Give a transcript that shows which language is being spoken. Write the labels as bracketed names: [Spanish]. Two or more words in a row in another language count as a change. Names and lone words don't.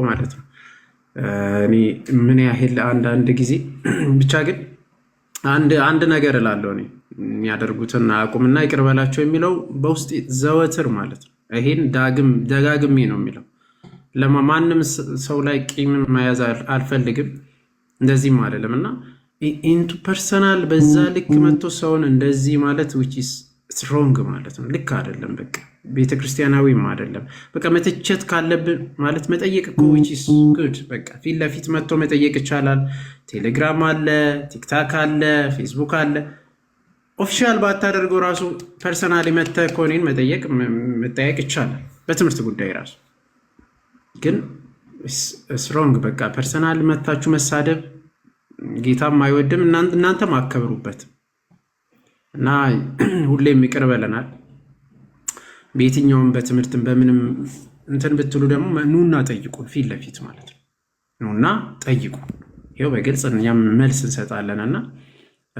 [Amharic] ማለት ነው። እኔ ምን ያህል አንዳንድ ጊዜ ብቻ ግን አንድ ነገር እላለሁ እኔ የሚያደርጉትን አቁምና ይቅር በላቸው የሚለው በውስጥ ዘወትር ማለት ነው። ይሄን ደጋግሜ ነው የሚለው። ለማንም ሰው ላይ ቂም መያዝ አልፈልግም፣ እንደዚህም አይደለም እና [English] into personal [Amharic] በዛ ልክ መጥቶ ሰውን እንደዚህ ማለት [English] which is strong [Amharic] ማለት ነው። ልክ አይደለም። በቃ ቤተክርስቲያናዊም አይደለም። በቃ መተቸት ካለብን ማለት መጠየቅ እኮ [English] which is good። [Amharic] በቃ ፊት ለፊት መጥቶ መጠየቅ ይቻላል። ቴሌግራም አለ፣ ቲክታክ አለ፣ ፌስቡክ አለ። ኦፊሻል ባታደርገው ራሱ ፐርሰናሊ መጥተህ እኮ እኔን መጠየቅ ይቻላል በትምህርት ጉዳይ ራሱ። ግን ስትሮንግ በቃ ፐርሰናል መታችሁ መሳደብ ጌታም አይወድም፣ እናንተም አከብሩበት እና ሁሌም ይቅር በለናል። በየትኛውም በትምህርትም በምንም እንትን ብትሉ ደግሞ ኑና ጠይቁን፣ ፊት ለፊት ማለት ነው። ኑና ጠይቁ። ይኸው በግልጽ እኛም መልስ እንሰጣለን እና